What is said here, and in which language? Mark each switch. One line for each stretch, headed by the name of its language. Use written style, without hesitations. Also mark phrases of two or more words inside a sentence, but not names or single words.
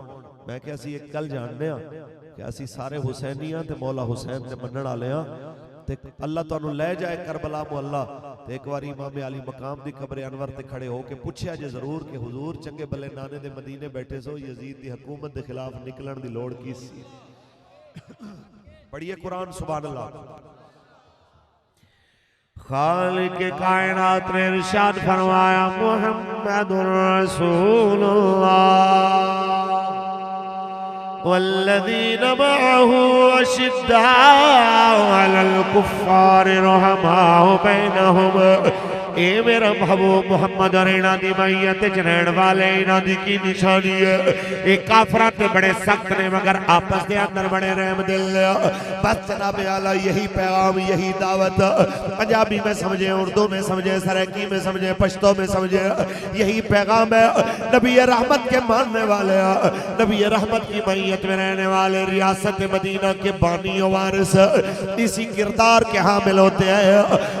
Punjabi: میں کہ اسی اک گل جانݨے آں کہ اسی سارے حسینی آں تے مولا حسین دے منݨ والے آں تے اللہ تہانوں لے جائے کربلا محلہ تے اک بار امام عالی مقام دی قبر انور تے کھڑے ہوکے پچھیا جے ضرور کہ حضور چنگے بھلے نانے دے مدینے بیٹھے سو، یزید دی حکومت دے خلاف نکلݨ دی لوڑ کی سی?
Urdu: پڑھیے قرآن,
Arabic: سبحان الله.
Urdu: خالق کائنات نے ارشاد فرمایا,
Arabic: محمد رسول الله والذين معه أشداء على الكفار رحماء بينهم.
Punjabi: اے میرا محبوب محمد اور انہاں دی معیت چ رہݨ والے انہاں دی کی نشانی ہے. یہ کافراں تے بڑے سخت نے
Urdu: مگر آپس کے اندر بڑے رحم دل. بس جناب عالی یہی پیغام، یہی دعوت پنجابی میں سمجھے، اردو میں سمجھے، سرائیکی میں سمجھے، پشتو میں سمجھے، یہی پیغام ہے نبی رحمت کے ماننے والے، نبی رحمت کی معیت میں رہنے والے، ریاست مدینہ کے بانی وارث اسی کردار کے حامل ہوتے ہیں.